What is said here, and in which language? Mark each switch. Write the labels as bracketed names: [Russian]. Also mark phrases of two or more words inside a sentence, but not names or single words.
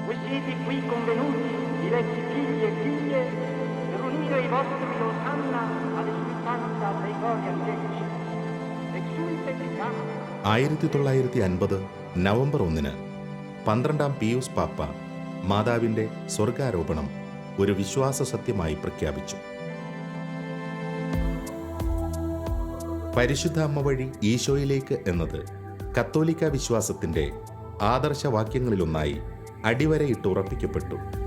[Italian] siete qui convenuti, diletti figli e figlie, per unire i vostri osanna all'esultanza dei cori angelici. [Latin] Exultet Gam. [Malayalam] 1950 നവംബർ 1 12-ാം പിയൂസ് പാപ്പ മാതാവിൻ്റെ സ്വർഗാരോപണം ഒരു വിശ്വാസ സത്യമായി പ്രഖ്യാപിച്ചു. പരിശുദ്ധ അമ്മ വഴി ഈശോയിലേക്ക് എന്നത് കത്തോലിക്ക വിശ്വാസത്തിൻ്റെ ആദർശവാക്യങ്ങളിലൊന്നായി അടിവരയിട്ട് ഉറപ്പിക്കപ്പെട്ടു.